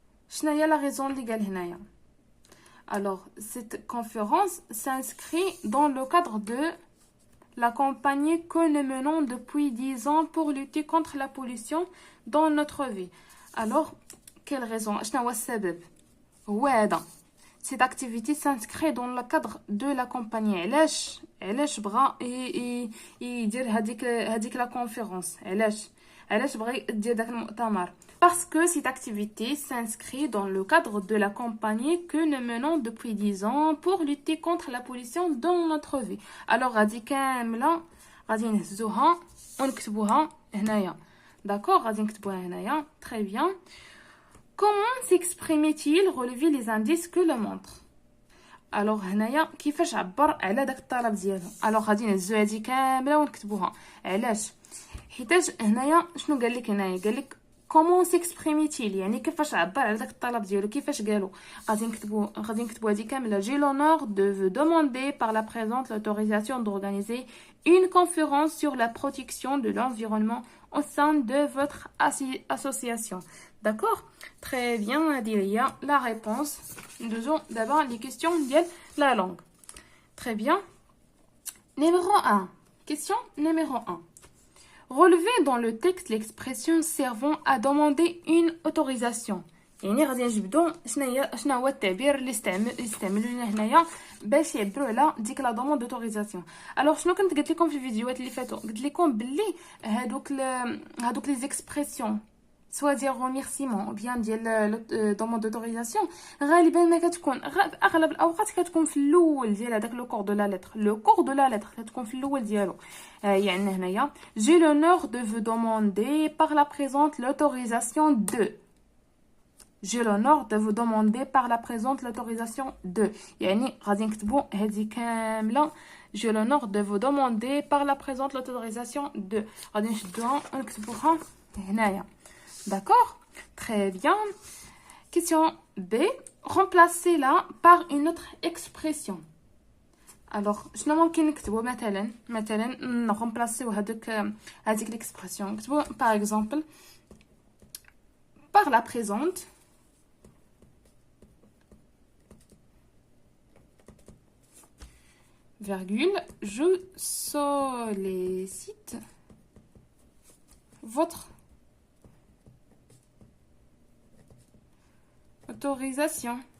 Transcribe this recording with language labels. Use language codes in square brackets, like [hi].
[ar] شنو هي [fr] la raison [ar] اللي قال هنايا؟ [fr] Alors, cette conférence s'inscrit dans le cadre de la campagne que nous menons depuis 10 ans pour lutter contre la pollution dans notre vie. Alors, quelle raison? [ar] شنو هو السبب؟ هو هذا. [fr] Cette activité s'inscrit dans le cadre de la campagne. [ar] علاش بغا يدير هذيك لا كونفيرونس؟ علاش؟ علاش بغى دير داك المؤتمر [fr] parce que cette activité s'inscrit dans le cadre de la campagne que nous menons depuis 10 ans pour lutter contre la pollution dans notre vie. [ar] Alors غادي كامله غادي نهزوها ونكتبوها هنايا. D'accord, غادي نكتبوها هنايا. [fr] Très bien. Comment s'exprime-t-il relever les indices que le montre. [ar] Alors هنايا كيفاش عبر على داك الطلب ديالو. alors غادي نهزو هادي كامله ونكتبوها. علاش؟ حيتاش هنايا شنو قال لك هنايا؟ قال لك [fr] comment s'exprime-t-il [ar] يعني كيفاش عبر على داك الطلب ديالو كيفاش قالو. غادي نكتبو هادي كامله. [fr] j'ai l'honneur de vous demander par la présente l'autorisation d'organiser une conférence sur la protection de l'environnement au sein de votre association. D'accord? Très bien, [ar] هادي هي [fr] la réponse. Nous d'abord les questions ديال la langue. Très bien. Numéro 1. Question numéro 1. Relevez dans le texte l'expression servant à demander une autorisation. [ar] يعني غادي نجبدو شنو هو التعبير اللي استعملوه هنايا باش يعبروا على ديك لا دوموند دوتوريزاسيون. الوغ شنو كنت قلت لكم في الفيديوهات اللي فاتوا؟ قلت لكم باللي هادوك لي زيكسبرسيون سوا ديال ريميرسيمون او بيان ديال دوموند دوتوريزاسيون غالبا ما كتكون اغلب الاوقات كتكون في الاول ديال هذاك لو كور دو لا لتر كتكون في الاول ديالو. يعني هنايا [fr] j'ai l'honneur de vous demander par la présente l'autorisation de. j'ai l'honneur de vous demander par la présente l'autorisation de. [ar] يعني غادي نكتبوا هذه كامله [fr] j'ai l'honneur de vous demander par la présente l'autorisation de. [ar] غادي نشدوها ونكتبوها هنايا. [fr] D'accord? Très bien. Question B. Remplacez-la par une autre expression. [ar] Alors, شنو ممكن نكتبو مثلا نرمبلاسيو هذيك l'expression. [fr] نكتبو par exemple par la présente virgule je sollicite votre autorisation.